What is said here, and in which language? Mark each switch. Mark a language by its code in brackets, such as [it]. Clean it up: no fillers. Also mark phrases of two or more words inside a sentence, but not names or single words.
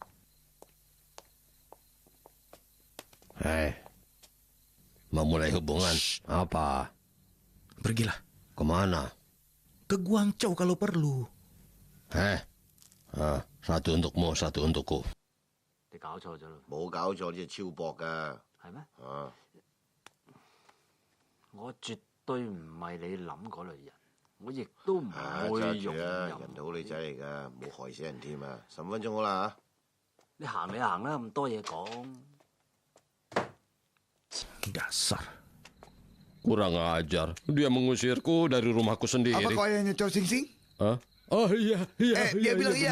[id] Hei, memulai hubungan. Apa? Pergilah. Kemana? Ke Guangzhou kalau perlu. Satu untukmu, satu untukku. [yue] 你搞錯咗啦！冇搞錯，呢隻超薄噶。係咩？啊！我絕對唔係你諗嗰類人，我亦都唔會容揸住啊！忍。人哋好女仔嚟噶，冇害死人添啊！10分鐘好啦你行你行啦，咁多嘢講。 [id] Dasar. Kurang ajar. Dia mengusirku dari rumahku sendiri. Apa kau ayahnya Chow Sing Sing? Hah? Oh iya. Dia bilang iya.